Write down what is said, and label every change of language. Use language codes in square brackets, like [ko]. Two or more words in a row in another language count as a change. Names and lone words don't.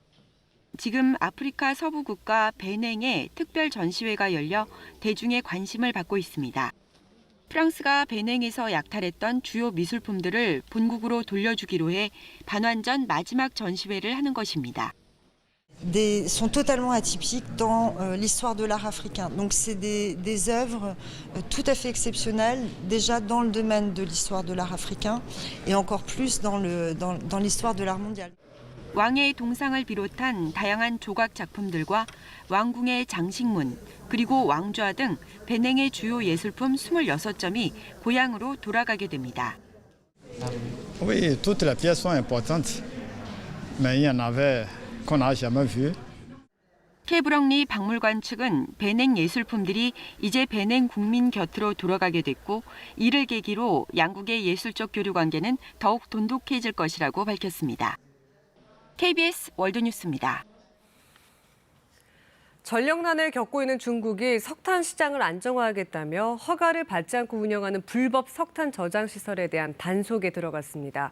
[ko] 지금 아프리카 서부 국가 베냉에 특별 전시회가 열려 대중의 관심을 받고 있습니다. 프랑스가 베냉에서 약탈했던 주요 미술품들을 본국으로 돌려주기로 해 반환 전 마지막 전시회를 하는 것입니다. [fr] sont totalement atypiques dans l'histoire de l'art africain. Donc c'est des œuvres tout à fait exceptionnelles, déjà dans le domaine de l'histoire de l'art africain et encore plus dans l'histoire de l'art mondial. [ko] 왕의 동상을 비롯한 다양한 조각 작품들과 왕궁의 장식문, 그리고 왕좌 등 베냉의 주요 예술품 26점이 고향으로 돌아가게 됩니다. [fr] Oui, toutes les pièces sont importantes, mais il y en avait qu'on n'a jamais vu. [ko] 케브렁리 박물관 측은 베냉 예술품들이 이제 베냉 국민 곁으로 돌아가게 됐고 이를 계기로 양국의 예술적 교류 관계는 더욱 돈독해질 것이라고 밝혔습니다. KBS 월드뉴스입니다. 전력난을 겪고 있는 중국이 석탄 시장을 안정화하겠다며 허가를 받지 않고 운영하는 불법 석탄 저장 시설에 대한 단속에 들어갔습니다.